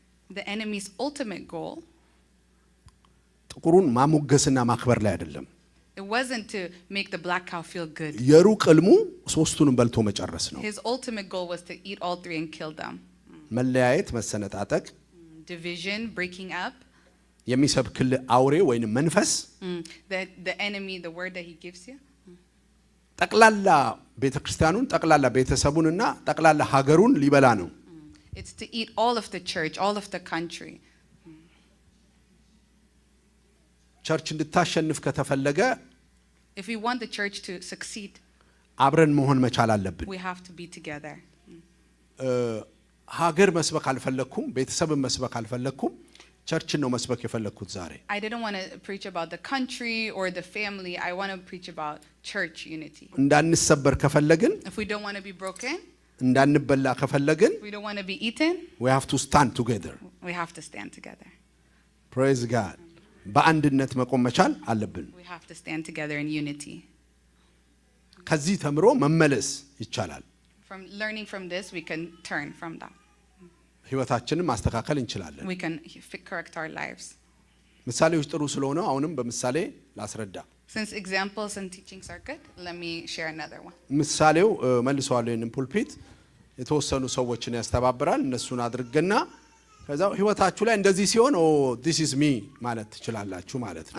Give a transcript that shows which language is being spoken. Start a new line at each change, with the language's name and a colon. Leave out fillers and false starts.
English: The enemy's ultimate goal,
Amharic: ጥቁሩን ማሞገስና ማክበር ላይ አይደለም።
English: it wasn't to make the black cow feel good.
Amharic: የሩቅ ሕልሙ ሶስቱንም በልቶ መጨረስ ነው።
English: His ultimate goal was to eat all three and kill them.
Amharic: መለያየት፣ መሰነጣጠቅ
English: Division, breaking up.
Amharic: የሚሰብክልህ አውሬ ወይንም መንፈስ
English: The enemy, the word that he gives you,
Amharic: ጠቅላላ ቤተክርስቲያኑን ጠቅላላ ቤተሰቡንና ጠቅላላ ሀገሩን ሊበላ ነው።
English: it's to eat all of the church, all of the country.
Amharic: ቸርች እንድታሸንፍ ከተፈለገ
English: if we want the church to succeed,
Amharic: አብረን መሆን መቻል አለብን።
English: we have to be together.
Amharic: ሀገር መስበክ አልፈለኩም፣ ቤተሰብን መስበክ አልፈለኩም፣ ቸርችን ነው መስበክ የፈለኩት ዛሬ።
English: I didn't want to preach about the country or the family. I want to preach about church unity.
Amharic: እንዳንሰበር ከፈለግን
English: If we don't want to be broken,
Amharic: እንዳንበላ ከፈለግን
English: we don't want to be eaten, we have to stand together. we have to stand together. Praise God.
Amharic: በአንድነት መቆም መቻል አለብን።
English: We have to stand together in unity.
Amharic: ከዚህ ተምሮ መመለስ ይቻላል።
English: From learning from this, we can turn from that.
Amharic: ህይወታችንን ማስተካከል እንችላለን።
English: We can correct our lives.
Amharic: ምሳሌዎች ጥሩ ስለሆነ አሁንም በምሳሌ ላስረዳ።
English: Since examples and teachings are good, let me share another one.
Amharic: ምሳሌው መልሰዋለሁ። ይሄንን ፑልፒት የተወሰኑ ሰዎችን ያስተባብራል። እነሱን አድርገና ከዛው ህይወታችሁ ላይ እንደዚህ ሲሆን
English: this is me
Amharic: ማለት ትችላላችሁ ማለት ነው።